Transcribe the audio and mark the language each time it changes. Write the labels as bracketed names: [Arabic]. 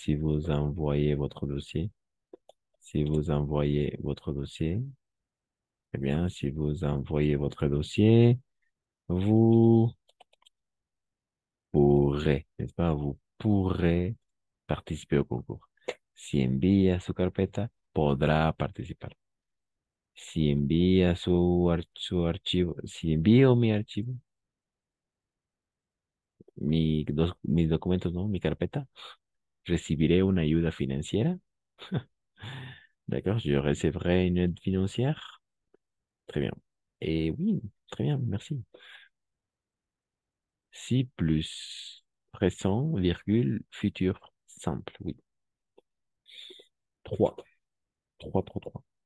[French] Si vous envoyez votre dossier, si vous envoyez votre dossier, très bien. Si vous envoyez votre dossier, vous pourrez, n'est-ce pas? Vous pourrez participer au concours. [Spanish] Si envía su carpeta, podrá participar. Si envía su archivo, si envío mi archivo, mis documentos, ¿no? Mi carpeta, recibiré una ayuda financiera. [French] D'accord, je recevrai une aide financière. Très bien. Et oui, très bien, merci. Si plus présent, virgule, futur simple, oui. 3. 3, 3, 3.